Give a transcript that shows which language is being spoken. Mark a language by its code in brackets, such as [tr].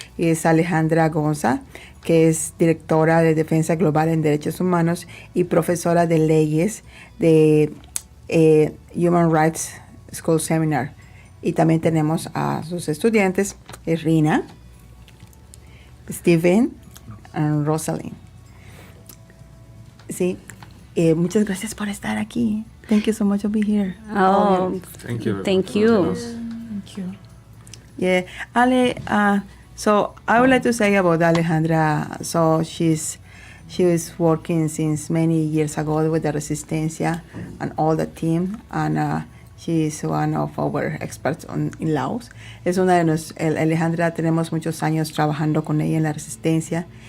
[es] Es Alejandra Gonza, que es Directora de Defensa Global en Derechos Humanos y profesora de leyes de Human Rights School Seminar. Y también tenemos a sus estudiantes, Rina, Steven y Rosalind. Sí, muchas gracias por estar aquí. [en] Thank you so much for being here. Oh, thank you. Thank you. Yeah, Ale. So I would like to say about Alejandra. So she was working since many years ago with the Resistencia and all the team, and she is one of our experts in laws. [es] Es una de Alejandra, tenemos muchos años trabajando con ella en la Resistencia.